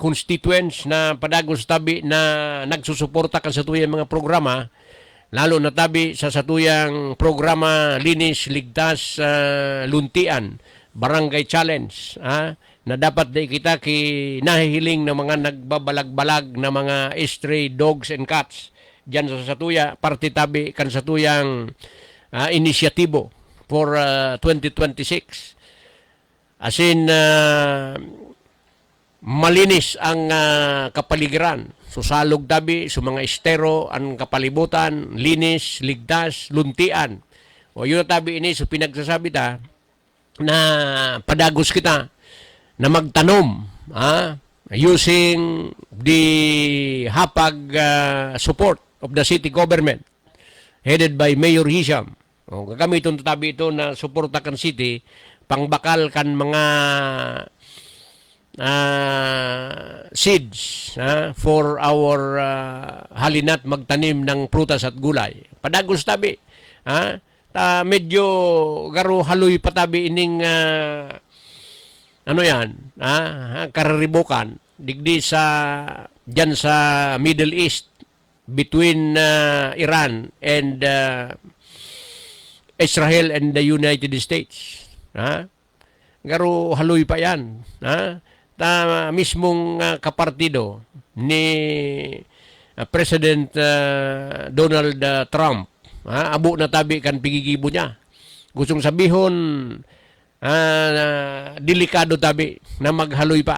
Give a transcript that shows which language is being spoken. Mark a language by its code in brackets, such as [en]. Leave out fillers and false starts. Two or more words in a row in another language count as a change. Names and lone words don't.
[bik] constituents na padagos tabi na nagsusuporta kan satuyang mga programa, lalo na tabi sa satuyang programa Linis, Ligtas, Luntian, Barangay Challenge, na dapat di kita nahihiling ng mga nagbabalag-balag na mga [en] stray dogs and cats [bik] diyan sa satuya, parte tabi kan satuyang inisyatibo for 2026. [en] As in, [tl] malinis ang kapaligiran. [bik] Susalog tabi, sa mga estero, ang kapalibutan, linis, ligtas, luntian. O yun tabi ini, so pinagsasabi ta, na padagos kita, na magtanom, [en] using the hapag support of the city government, headed by Mayor Hisham. [bik] O, gagamiton tabi ito na suporta kan city, pangbakal kan mga [en] seeds for our [bik] halinat [tl] magtanim ng prutas at gulay. [bik] Padagos tabi. Medyo garo haloy patabi ining kararibukan digdi sa diyan sa Middle East [en] between Iran and Israel and the United States. [bik] Garo haloy pa yan. Mismong kapartido ni President Donald Trump. Abo na tabi kan pigigibo niya. Gustong sabihon, delikado tabi na maghaloy pa.